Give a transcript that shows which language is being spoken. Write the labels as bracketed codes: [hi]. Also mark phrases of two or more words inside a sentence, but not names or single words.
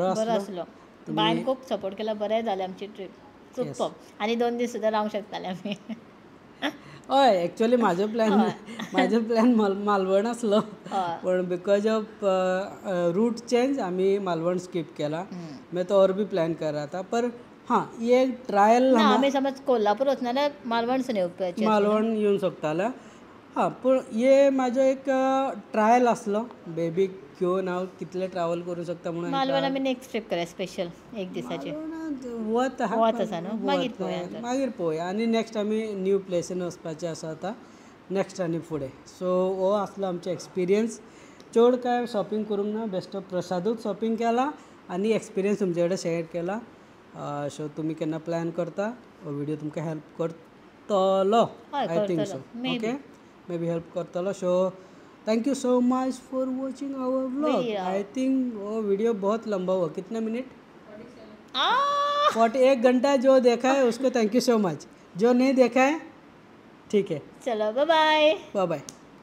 [kok] आसलो. बायन खूब सपोर्ट केला. बरें जालें आमची ट्रीप. सुपर. आनी 2 दीस सुद्दां रावंक शकताले आमी. हय एक्चुअली म्हाजो प्लॅन मालवण आसलो पण [en] because of route change [kok] आमी मालवण स्कीप केला. [hi] मैं तो और भी प्लॅन कर रहा था पर हाँ ये ट्रायल [kok] आमी समज कोल्हापूर वचना जाल्यार मालवणसून येवपाचें. मालवण येवंक शकताले. हां पूण ये म्हाजो एक ट्रायल आसलो बेबीक घेवन हांव कितले ट्रॅवल करूं शकता म्हणून. मालवण आमी [en] next trip [kok] करया स्पेशल एक दिसाची. वत आसा न्हू मागीर पळोवया आनी नेक्स्ट आमी न्यू प्लेसीन वचपाचें आसा आतां नेक्स्ट आनी फुडें. सो हो आसलो आमचो एक्सपिरियन्स. चड काय शॉपिंग करूंक ना बेश्टो प्रसादूच शॉपिंग केला आनी एक्सपिरियन्स तुमचे कडेन शेअर केला. सो तुमी केन्ना प्लॅन करता हो व्हिडिओ तुमकां हेल्प करतलो. [en] I think so. Okay maybe help करतलो. So thank you so much for watching our vlog. I think [hi] वो वीडियो बहुत लंबा हुआ. कितना मिनट? 41 घंटा. जो देखा है उसको [en] thank you so much. [hi] जो नहीं देखा है ठीक है. चलो [en] bye bye. bye bye.